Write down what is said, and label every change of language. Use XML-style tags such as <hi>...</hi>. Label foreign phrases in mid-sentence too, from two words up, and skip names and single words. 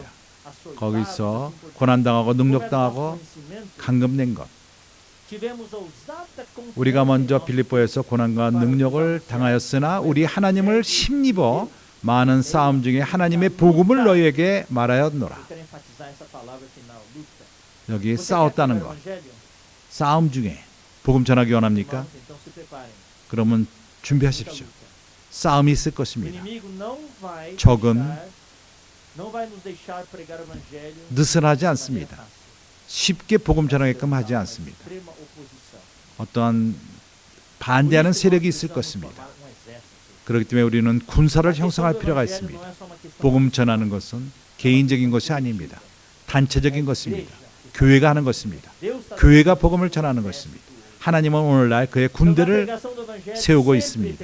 <ko>거기서 고난당하고 능력당하고 감금된 것, 우리가 먼저 빌립보에서 고난과 능력을 당하였으나 우리 하나님을 힘입어 많은 싸움 중에 하나님의 복음을 너희에게 말하였노라. 여기 싸웠다는 것, 싸움 중에 복음 전하기 원합니까? 그러면 준비하십시오. 싸움이 있을</ko> <pt>O</pt> <ko>것입니다.</ko> <pt>inimigo não vai</pt> <ko>적은</ko> <pt>nos deixar pregar o evangelho</pt> <ko>느슨하지</ko> <pt>de maneira</pt> <ko>않습니다.</ko> <pt>fácil.</pt> <ko>쉽게 복음 전하게끔 하지 않습니다.</ko> <pt>Extrema oposição.</pt> <ko>어떠한 반대하는 세력이 있을 것입니다. 그렇기 때문에 우리는 군사를 형성할 필요가 있습니다. 복음 전하는 것은 개인적인 것이 아닙니다. 단체적인 것입니다. 교회가 하는 것입니다. 교회가 복음을 전하는 것입니다. 하나님은 오늘날 그의 군대를 세우고 있습니다.</ko>